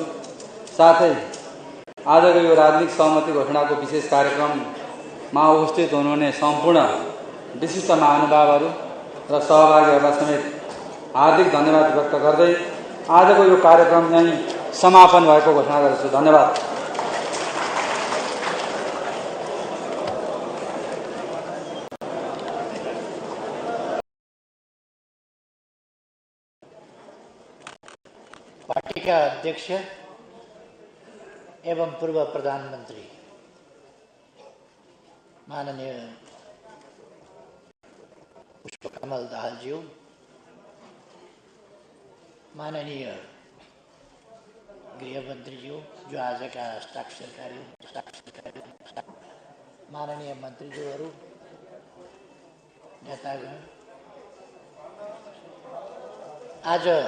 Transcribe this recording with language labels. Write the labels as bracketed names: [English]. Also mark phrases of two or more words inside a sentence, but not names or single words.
[Nepali] साथै आजको यो राजनीतिक सहमति घोषणाको विशेष कार्यक्रममा उपस्थित हुनुहुने सम्पूर्ण विशिष्ट महानुभावहरू र सहभागीहरूलाई समेत हार्दिक धन्यवाद व्यक्त गर्दै आजको यो कार्यक्रम नै समापन भएको घोषणा गर्दछु। धन्यवाद। पार्टी का अध्यक्ष एवं पूर्व प्रधानमंत्री माननीय पुष्पकमल दाहालज्यू, माननीय गृहमन्त्रीज्यू जो आज का हस्ताक्षरकारी, माननीय मन्त्रीज्यूहरू, नेतागण, आज